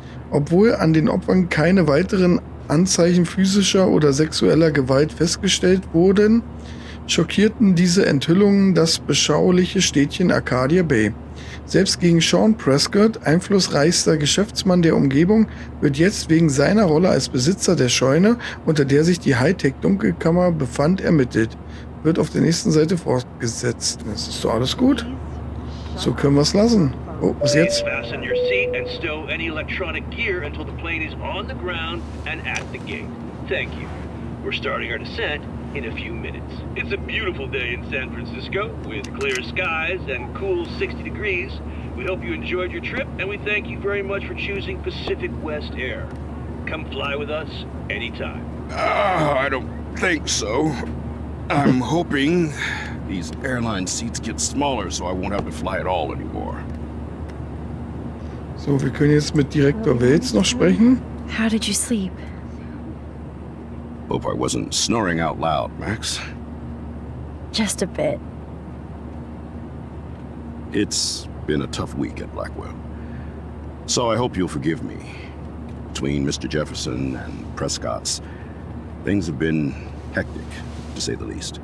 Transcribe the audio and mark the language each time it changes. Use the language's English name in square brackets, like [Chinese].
[German] Obwohl an den Opfern keine weiteren Anzeichen physischer oder sexueller Gewalt festgestellt wurden, schockierten diese Enthüllungen das beschauliche Städtchen Arcadia Bay. Selbst gegen Sean Prescott, einflussreichster Geschäftsmann der Umgebung, wird jetzt wegen seiner Rolle als Besitzer der Scheune, unter der sich die Hightech-Dunkelkammer befand, ermittelt. Wird auf der nächsten Seite fortgesetzt. Das ist doch alles gut. So können wir es lassen. Oh, was jetzt? [English] Fasten your seat and stow any electronic gear until the plane is on the ground and at the gate. Thank you. We're starting our descent in a few minutes. It's a beautiful day in San Francisco with clear skies and cool 60 degrees. We hope you enjoyed your trip and we thank you very much for choosing Pacific West Air. Come fly with us anytime. I don't think so. I'm hoping These airline seats get smaller, so I won't have to fly at all anymore. [German] So, wir können jetzt mit Direktor Welz noch sprechen. [English] How did you sleep? Hope I wasn't snoring out loud, Max. Just a bit. It's been a tough week at Blackwell. So I hope you'll forgive me. Between Mr. Jefferson and Prescott's, things have been hectic, to say the least.